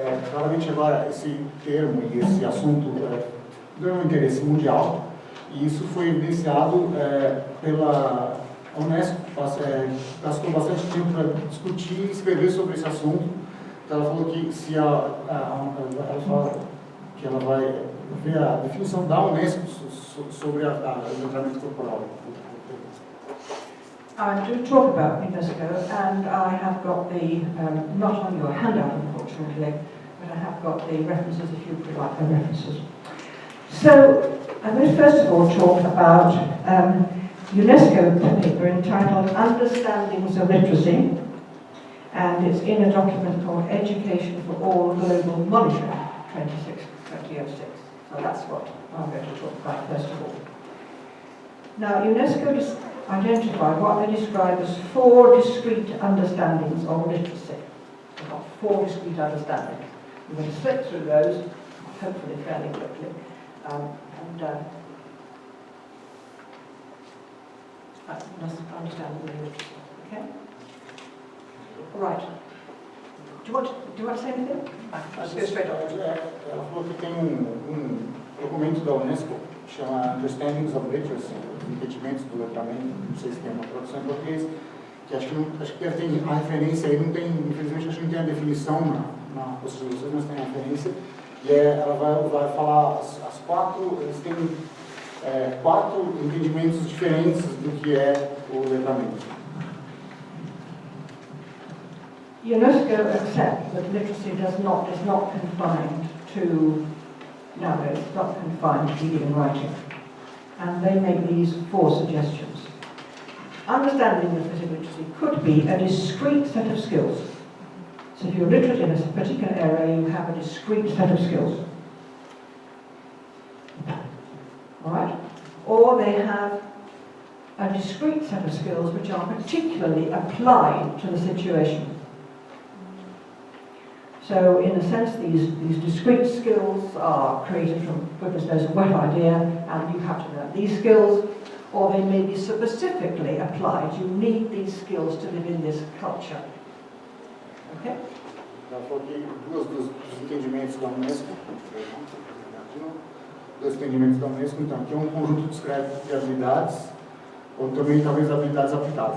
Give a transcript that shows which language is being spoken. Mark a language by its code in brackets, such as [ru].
[pt] Claramente agora esse termo e esse assunto ganhou um interesse mundial e isso foi evidenciado pela UNESCO, gastou bastante tempo para discutir e escrever sobre esse assunto. Então ela falou que se ela fala que ela vai ver a definição da UNESCO sobre o letramento corporal. [en] I do talk about UNESCO, and I have got the, not on your handout unfortunately, but I have got the references if you would like the references. So, I'm going to first of all talk about UNESCO paper entitled Understandings of Literacy, and it's in a document called Education for All Global Monitoring, 2006. So that's what I'm going to talk about first of all. Now, UNESCO identify what they describe as 4 discrete understandings of literacy. They've got 4 discrete understandings. We're going to slip through those, hopefully fairly quickly, understand the literacy. Okay? All right. Do you want to say anything? Let's go straight on. [pt] Ela falou que tem documento da UNESCO que chama Understandings of Literacy, Entendimentos do Letramento, não sei se tem uma tradução em português, que acho que deve ter a referência aí, não tem, infelizmente acho que não tem a definição na apostila de vocês, mas tem a referência, e ela vai falar as 4, eles têm 4 entendimentos diferentes do que é o letramento. [en] UNESCO accept that literacy is not confined to nowadays, it's not confined to reading and writing. And they make these 4 suggestions. Understanding of physical literacy could be a discrete set of skills. So if you're literate in a particular area, you have a discrete set of skills. Alright? Or they have a discrete set of skills which are particularly applied to the situation. So, in a sense, these discrete skills are created from goodness knows a wet idea, and you have to learn these skills, or they may be specifically applied. You need these skills to live in this culture. Okay? [pt] Ela falou que dos entendimentos da UNESCO, então, que é um conjunto discreto de habilidades, ou também talvez habilidades aplicadas.